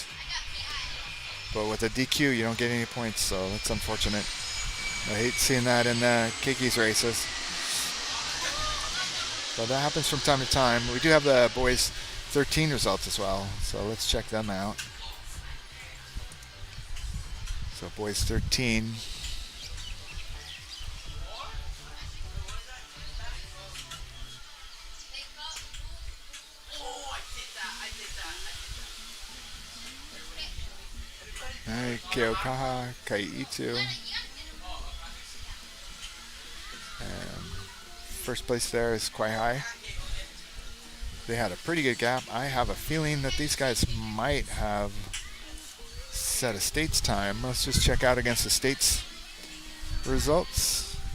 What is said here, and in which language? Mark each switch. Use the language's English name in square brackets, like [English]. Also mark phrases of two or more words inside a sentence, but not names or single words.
[English] But with a DQ, you don't get any points, so that's unfortunate. I hate seeing that in the Kiki's races. So that happens from time to time. We do have the boys 13 results as well, so let's check them out. So boys 13. Keaukaha, ʻEhitu. And first place there is Kawaihae. They had a pretty good gap. I have a feeling that these guys might have set a state's time. Let's just check out against the state's results.